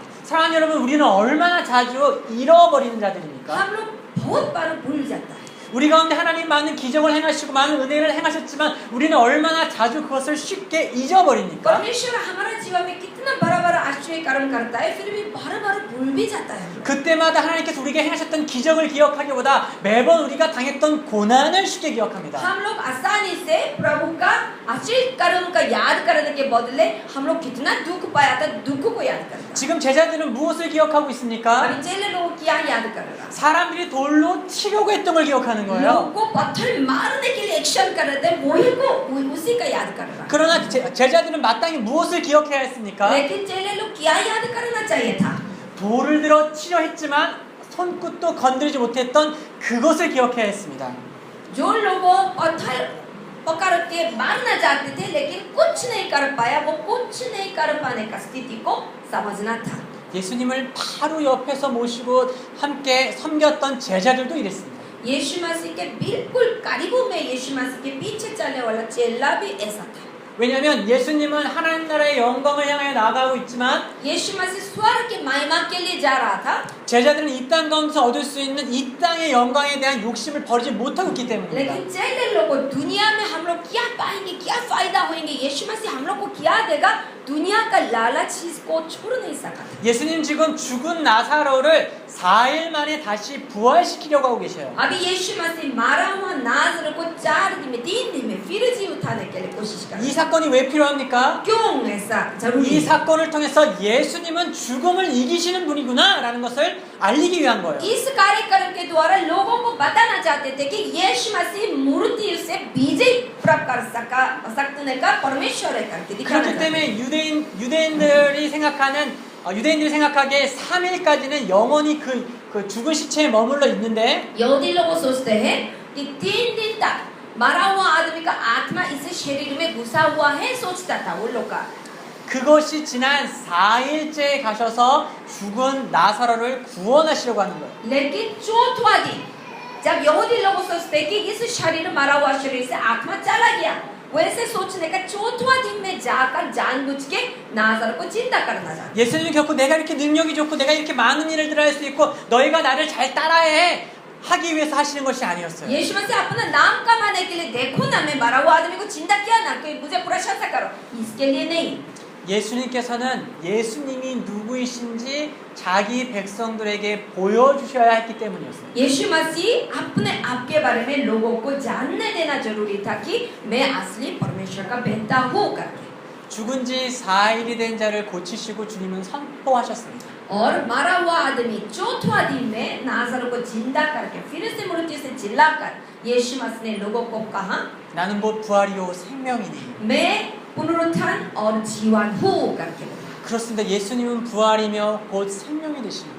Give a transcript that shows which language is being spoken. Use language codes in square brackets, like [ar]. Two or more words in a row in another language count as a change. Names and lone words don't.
[ko] 사랑하는 여러분, 우리는 얼마나 자주 잃어버리는 자들입니까? [hi] हम लोग बहुत बार भूल जाता है। [ko] 우리 가운데 하나님 많은 기적을 행하시고 많은 은혜를 행하셨지만 우리는 얼마나 자주 그것을 쉽게 잊어버립니까? [hi] परमेश्वर हमारा जीवन में कितना बड़ा बड़ा आश्चर्य कर्म करता है फिर भी बार बार भूल भी जाता है। [ko] 그때마다 하나님께서 우리에게 행하셨던 기적을 기억하기보다 매번 우리가 당했던 고난을 쉽게 기억합니다. [hi] हम लोग आसानी से प्रभु का आश्चर्य कर्म का याद करने के बदले हम लोग कितना दुख पाया था दुख को याद करता है। [ko] 지금 제자들은 무엇을 기억하고 있습니까? [hi] अभी चेले लोग क्या याद कर रहा है? [ko] 사람들이 돌로 치려고 했던 걸 기억하는 거예요. [hi] लोगों को पत्थर मारने के लिए एक्शन कर रहे थे वही को उसी का याद कर रहा है। [ko] 그러나 제자들은 마땅히 무엇을 기억해야 했습니까? [hi] लेकिन चेले लोग क्या याद करना चाहिए था? [ko] 돌을 들어 치려 했지만 손끝도 건드리지 못했던 그것을 기억해야 했습니다. [hi] जो लोगों पत्थर पकड़ के मारना चाहते थे लेकिन कुछ नहीं कर पाया वो कुछ नहीं कर पाने का स्थिति को समझना था। [ko] 예수님을 바로 옆에서 모시고 함께 섬겼던 제자들도 이랬습니다. [hi] यीशु मसीह के बिल्कुल करीब में यीशु मसीह के पीछे चलने वाला चेला भी ऐसा था। [ko] 왜냐하면 예수님은 하나님 나라의 영광을 향해 나아가고 있지만 [hi] यीशु मसीह स्वर्ग की महिमा के लिए जा रहा था [ko] 제자들은 이 땅 가운데서 얻을 수 있는 이 땅의 영광에 대한 욕심을 버리지 못하고 있기 때문입니다. [hi] लेकिन चेले लोग दुनिया में हम लोग क्या पाएंगे क्या फायदा होंगे यीशु मसीह हम लोग को क्या देगा दुनिया का लालच चीज को छोड़ नहीं सका। [ko] 예수님 지금 죽은 나사로를 4일 만에 다시 부활시키려고 하고 계셔요. [hi] अभी यीशु मसीह मारा हुआ नाज़र को 4 दिन में 3 दिन में फिर जी उठाने के लिए कोशिश कर रहा [ko] 이 [hi] है। [ko] 사건이 왜 필요합니까? [hi] क्यों ऐसा जरूरी [ko] 이 [hi] है? [ko] 사건을 통해서 예수님은 죽음을 이기시는 분이구나 라는 것을 알리기 위한 거예요. [hi] इस कार्यक्रम के द्वारा लोगों को बताना चाहते थे कि यीशु मसीह मूर्ति से विजय प्राप्त कर सकने का परमेश्वर है करके दिखाना [ko] 그렇기 [hi] चाहते थे। [ko] 때문에 유대인들이 생각하기에 3일까지는 영원히 그 죽은 시체에 머물러 있는데 [hi] यहूदी लोग सोचते हैं कि 3 दिन तक मरा हुआ आदमी का आत्मा इस शरीर में घुसा हुआ है सोचता था वो लोग का। [ko] 그것이 지난 4일째에 가셔서 죽은 나사로를 구원하시려고 하는 거예요. [hi] लेकिन चौथा दिन जब यहूदी लोग सोचते कि इस शरीर मरा हुआ शरीर से आत्मा चला गया वैसे सोचने का चौथा दिन में जाकर जानबूझ के नाज़र को जिंदा करना चाहते। [ko] 예수님이 결코 내가 이렇게 능력이 좋고 내가 이렇게 많은 일을 할 수 있고 너희가 나를 잘 따라해 하기 위해서 하시는 것이 아니었어요. [hi] यीशु मसीह अपना नाम कमाने के लिए देखो ना मैं मरा हुआ आदमी को जिंदा किया ना कि मुझे प्रशंसा करो इसके लिए नहीं। [ko] 예수님께서는 예수님이 누구이신지 자기 백성들에게 보여주셔야 했기 때문이었어요. [hi] यीशु मसीह अपने आप के बारे में लोगों को जानने देना जरूरी था कि मैं असली परमेश्वर का बेटा हूँ करके। [ko] 죽은 지 4일이 된 자를 고치시고 주님은 선포하셨습니다. [hi] और मरा हुआ आदमी चौथा दिन में नाज़र को जिंदा करके फिर से मृत्यु से जिलाकर यीशु मसीह ने लोगों को कहा [ko] 나는 곧 부활이요 생명이니. [hi] मैं पुनरुत्थान और जीवन हूँ करके बोला। [ko] 그렇습니다. 예수님은 부활이며 곧 생명이 되십니다.